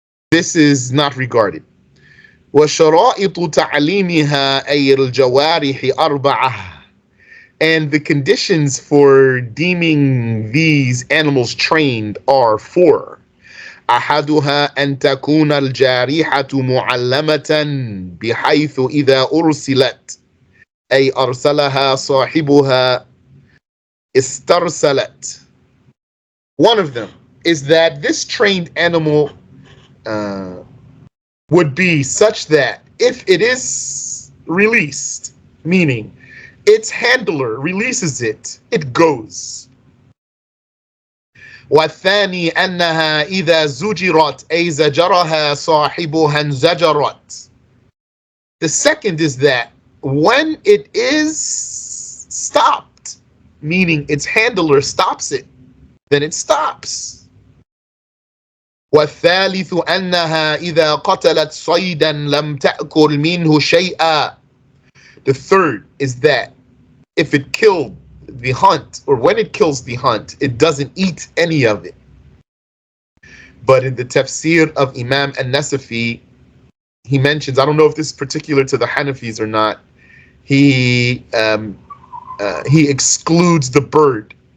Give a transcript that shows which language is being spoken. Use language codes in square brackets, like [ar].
[en] This is not regarded. [ar] وشرائط تعليمها أي الجوارح أربعة, [en] and the conditions for deeming these animals trained are 4. [ar] أحدها أن تكون الجارحة معلمة بحيث إذا أرسلت أي أرسلها صاحبها استرسلت. [en] One of them is that this trained animal would be such that if it is released, meaning its handler releases it, it goes. [ar] والثاني أنها إذا زجرت أي زجرها صاحبها انزجرت. [en] The second is that when it is stopped, meaning its handler stops it, then it stops. [ar] والثالث أنها إذا قتلت صيدا لم تأكل منه شيئا. [en] The third is that if it killed the hunt, or when it kills the hunt, it doesn't eat any of it. But in the tafsir of Imam al-Nasafi, he mentions, I don't know if this is particular to the Hanafis or not, he excludes the bird.